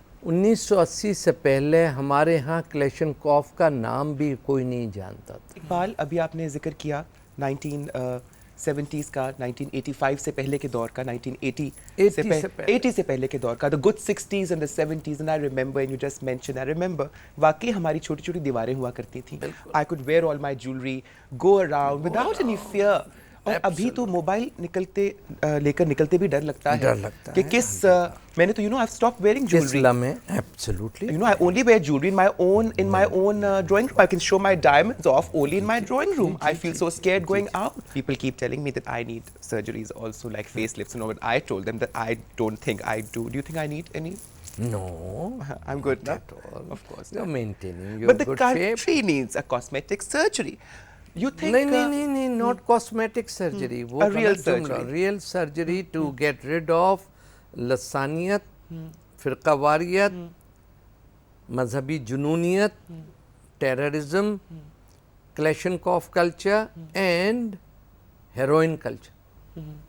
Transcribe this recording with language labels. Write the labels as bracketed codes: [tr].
[ur] 1980 سے پہلے ہمارے ہاں کلیشنکوف کا نام بھی کوئی نہیں جانتا تھا. اقبال, ابھی آپ نے ذکر کیا 1970s کا, 1985 سے پہلے کے دور کا, 1980 سے پہلے کے دور کا, [en] the good 60s and the 70s, and I remember, [ur] and you just mentioned, I remember, واقعی ہماری چھوٹی چھوٹی دیواریں ہوا کرتی تھیں. [en] I could wear all my jewelry, go around without any fear. [ur] اور ابھی تو موبائل لے کر نکلتے بھی ڈر لگتا ہے کہ کس, میں نے تو [en] I've stopped wearing jewelry. Absolutely. I only wear jewelry in my own drawing room. I can show my diamonds off only in my drawing room. I feel so scared going out. People keep telling me that I need surgeries also, like facelifts and all, but I told them that I don't think I do. Do you think I need any? No. I'm good now. At all. Of course. You're maintaining your But the good shape. country needs a cosmetic surgery. You think? [ur] نہیں, [en] not cosmetic surgery. A real surgery. Real surgery to get rid of [ur] لسانیت, فرقہ واریت, مذہبی جنونیت, [en] Terrorism, Kalashnikov culture and heroin culture.